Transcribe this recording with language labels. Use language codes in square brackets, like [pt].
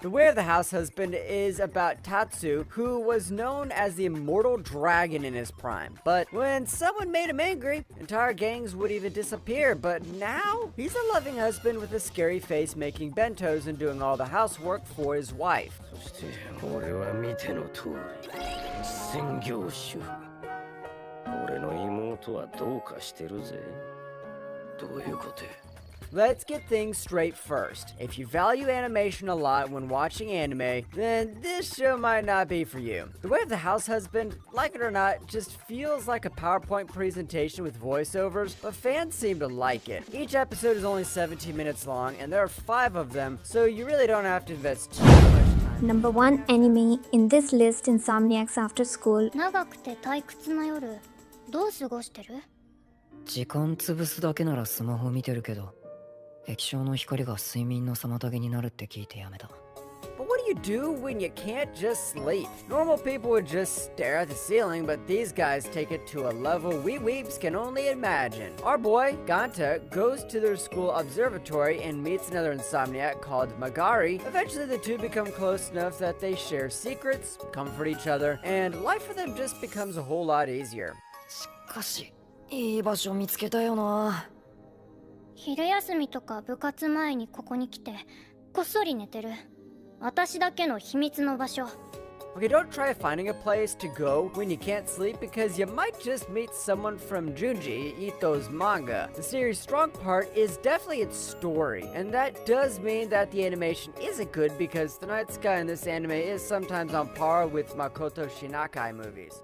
[en] The Way of the House Husband is about Tatsu, who was known as the immortal dragon in his prime. But when someone made him angry, entire gangs would even disappear. But now, he's a loving husband with a scary face making bentos and doing all the housework for his wife. [ja] そして俺は見ての通り専業主婦俺の妹はどうかしてるぜどういうこと [en] Let's get things straight first. If you value animation a lot when watching anime, then this show might not be for you. The Way of the House Husband, like it or not, just feels like a PowerPoint presentation with voiceovers, but fans seem to like it. Each episode is only 17 minutes long, and there are 5 of them, so you really don't have to invest too much time. Number 1 anime in this list, Insomniacs After School. [ja] 長くて退屈な夜どう過ごしてる時間潰すだけならスマホ見てるけど液晶の光が睡眠の妨げになるって聞いてやめた [en] But what do you do when you can't just sleep? Normal people would just stare at the ceiling, but these guys take it to a level we weeps can only imagine. Our boy, Ganta, goes to their school observatory and meets another insomniac called Magari. Eventually, the two become close enough that they share secrets, comfort each other, and life for them just becomes a whole lot easier. [ja] しかしいい場所見つけたよな昼休みとか部活前にここに来てこっそり寝てる私だけの秘密の場所 [en] Okay, don't try finding a place to go when you can't sleep because you might just meet someone from Junji Ito's manga. The series' strong part is definitely its story, and that does mean that the animation isn't good because the night sky in this anime is sometimes on par with Makoto Shinkai movies.